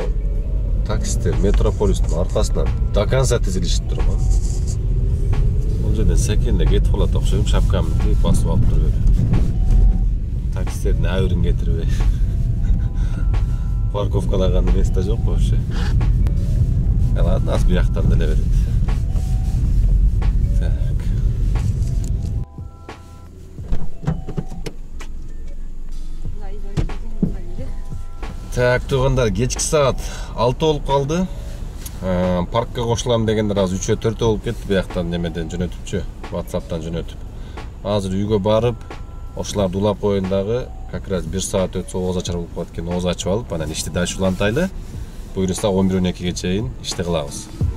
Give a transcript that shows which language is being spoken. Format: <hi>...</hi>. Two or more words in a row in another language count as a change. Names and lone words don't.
<ky>Таксистер Метрополистин аркасынан</ky> <ru>до конца</ru> <ky>тизилишип турган. Бул жерден секенде кетип калат окшойм, шапкамды басып алып туруп эле. Таксистердин абырын кетирбей. Парковкаларга место жок вообще. Ладно, нас бияктан деле берет. Так. Так, тугандар, кечки саат 6 болуп калды. Паркка кошулам дегендер азыр 3-4 болуп кетти бияктан немеден жөнөтүпчү, WhatsApp'тан жөнөтүп. Азыр үйгө барып, ошоларды улап коеюн дагы. Как раз 1 saat өтсө ооз ачар болуп калат экен, ооз ачып алып, анан ишти дальше улантайлы. Буюрса 11-12ге чейин ишти кылабыз.</ky>